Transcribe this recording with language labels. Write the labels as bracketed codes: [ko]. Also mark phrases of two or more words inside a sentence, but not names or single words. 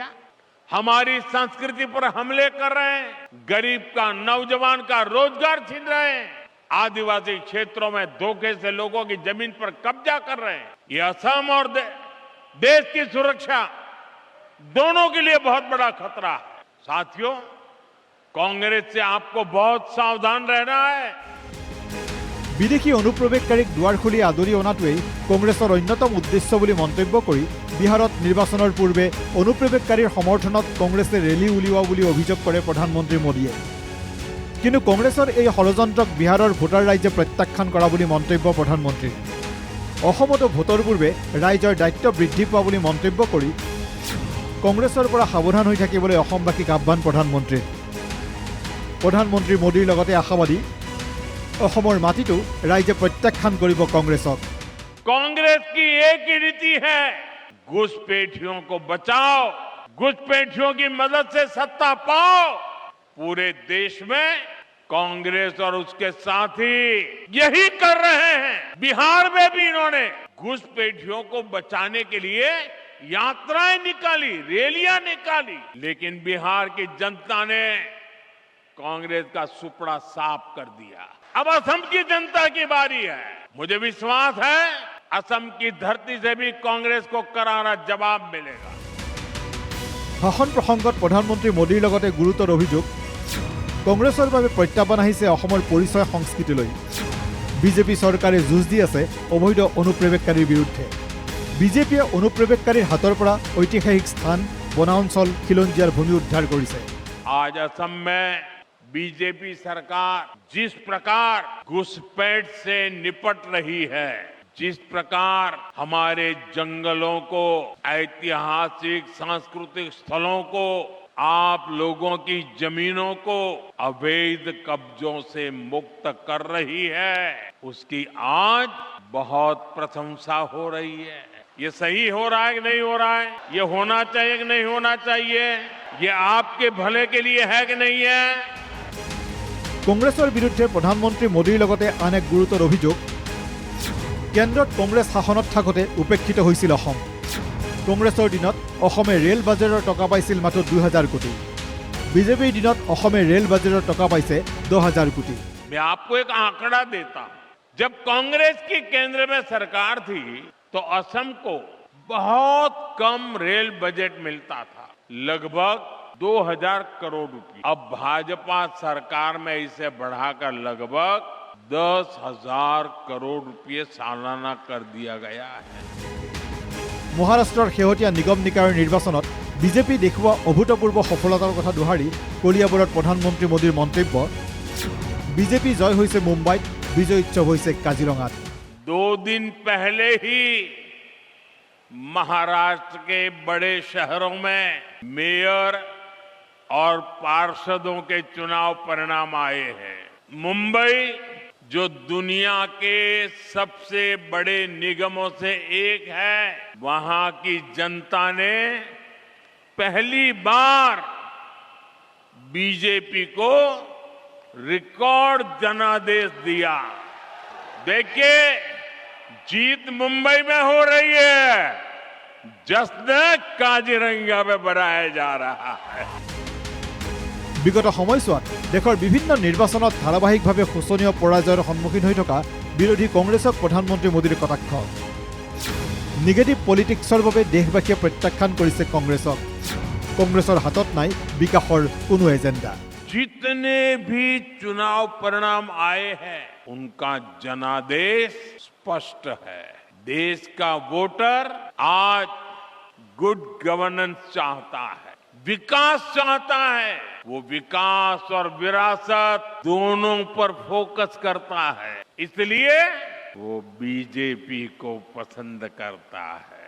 [hi] हमारी संस्कृति पर हमले कर रहे हैं, गरीब का, नौजवान का रोजगार छीन रहे हैं, आदिवासी क्षेत्रों में धोखे से लोगों की जमीन पर कब्जा कर रहे हैं। ये असम और देश की सुरक्षा दोनों के लिए बहुत बड़ा खतरा है। साथियों, कांग्रेस से आपको बहुत सावधान रहना है। [as] বিদেশী অনুপ্ৰৱেশকাৰীক দুৱাৰ খুলি আদৰি অনাটোৱেই কংগ্ৰেছৰ অন্যতম উদ্দেশ্য বুলি মন্তব্য কৰি বিহাৰত নিৰ্বাচনৰ পূৰ্বে অনুপ্ৰৱেশকাৰীৰ সমৰ্থনত কংগ্ৰেছে ৰেলী উলিওৱা বুলি অভিযোগ কৰে প্ৰধানমন্ত্ৰী মোদীয়ে। কিন্তু কংগ্ৰেছৰ এই ষড়যন্ত্ৰক বিহাৰৰ ভোটাৰ ৰাইজে প্ৰত্যাখ্যান কৰা বুলি মন্তব্য প্ৰধানমন্ত্ৰীৰ। অসমতো ভোটৰ পূৰ্বে ৰাইজৰ দায়িত্ব বৃদ্ধি পোৱা বুলি মন্তব্য কৰি কংগ্ৰেছৰ পৰা সাৱধান হৈ থাকিবলৈ অসমবাসীক আহ্বান প্ৰধানমন্ত্ৰীৰ। প্ৰধানমন্ত্ৰী মোদীৰ লগতে আশাবাদী, অসমৰ মাটিটো ৰাইজে প্ৰত্যাখ্যান কৰিব কংগ্ৰেছক। [hi] कांग्रेस की एक ही नीति है, घुसपैठियों को बचाओ, घुसपैठियों की मदद से सत्ता पाओ। पूरे देश में कांग्रेस और उसके साथी यही कर रहे हैं। बिहार में भी इन्होंने घुसपैठियों को बचाने के लिए यात्राएं निकाली, रैलियां निकाली, लेकिन बिहार की जनता ने कांग्रेस का सुपड़ा साफ कर दिया। अब असम की जनता की बारी है। मुझे विश्वास है असम की धरती से भी कांग्रेस को करारा जवाब मिलेगा। [as] ভাষণ প্ৰসংগত প্ৰধানমন্ত্ৰী মোদীৰ লগতে গুৰুতৰ অভিযোগ, কংগ্ৰেছৰ বাবে প্ৰত্যাহ্বান আহিছে অসমৰ পৰিচয়, সংস্কৃতিলৈ। বিজেপি চৰকাৰে যুঁজ দি আছে অবৈধ অনুপ্ৰৱেশকাৰীৰ বিৰুদ্ধে। বিজেপিয়ে অনুপ্ৰৱেশকাৰীৰ হাতৰ পৰা ঐতিহাসিক স্থান, বনাঞ্চল, খিলঞ্জীয়াৰ ভূমি উদ্ধাৰ কৰিছে। [hi] आज असम में बीजेपी सरकार जिस प्रकार घुसपैठ से निपट रही है, जिस प्रकार हमारे जंगलों को, ऐतिहासिक सांस्कृतिक स्थलों को, आप लोगों की जमीनों को अवैध कब्जों से मुक्त कर रही है, उसकी आज बहुत प्रशंसा हो रही है। ये सही हो रहा है कि नहीं हो रहा है? ये होना चाहिए कि नहीं होना चाहिए? ये आपके भले के लिए है कि नहीं है? [as] কংগ্ৰেছৰ বিৰুদ্ধে প্ৰধানমন্ত্ৰী মোদীৰ লগতে আন এক গুৰুতৰ অভিযোগ, কেন্দ্ৰত কংগ্ৰেছ শাসনত থাকোঁতে উপেক্ষিত হৈছিল অসম। কংগ্ৰেছৰ দিনত অসমে ৰেল বাজেটৰ টকা পাইছিল মাত্ৰ 2000 কোটি। বিজেপিৰ দিনত অসমে ৰেল বাজেটৰ টকা পাইছে 10000 কোটি। [hi] मैं आपको एक आंकड़ा देता हूं। जब कांग्रेस की केंद्र में सरकार थी तो असम को बहुत कम रेल बजट मिलता था, लगभग 2000 करोड़ रुपए। अब भाजपा सरकार में इसे बढ़ाकर लगभग 10,000 करोड़ रुपए सालाना कर दिया गया है। [as] মহাৰাষ্ট্ৰৰ শেহতীয়া নিগম নিকায়ৰ নিৰ্বাচনত বিজেপি দেখুওৱা অভূতপূৰ্ব সফলতাৰ কথা দোহাৰি কলিয়াবৰত প্ৰধানমন্ত্ৰী মোদীৰ মন্তব্য, বিজেপি জয় হৈছে মুম্বাইত, বিজয় উৎসৱ হৈছে কাজিৰঙাত। [hi] 2 दिन पहले ही महाराष्ट्र के बड़े शहरों में मेयर और पार्षदों के चुनाव परिणाम आए हैं। मुंबई जो दुनिया के सबसे बड़े निगमों से एक है, वहां की जनता ने पहली बार बीजेपी को रिकॉर्ड जनादेश दिया। देखिए, जीत मुंबई में हो रही है, जश्न काजीरंगा में मनाया जा रहा है। [as] বিগত সময়ছোৱাত দেশৰ বিভিন্ন নিৰ্বাচনত ধাৰাবাহিকভাৱে শোচনীয় পৰাজয়ৰ সন্মুখীন হৈ থকা বিৰোধী কংগ্ৰেছক প্ৰধানমন্ত্ৰী মোদীৰ কটাক্ষ। [en] negative politics [as] বাবে দেশবাসীয়ে প্ৰত্যাখ্যান কৰিছে কংগ্ৰেছক। কংগ্ৰেছৰ হাতত নাই বিকাশৰ কোনো এজেণ্ডা। [hi] जितने भी चुनाव परिणाम आए हैं, उनका जनादेश स्पष्ट है। देश का वोटर आज [en] good governance [hi] चाहता है, विकास चाहता है। वो विकास और विरासत दोनों पर फोकस करता है, इसलिए वो बीजेपी को पसंद करता है।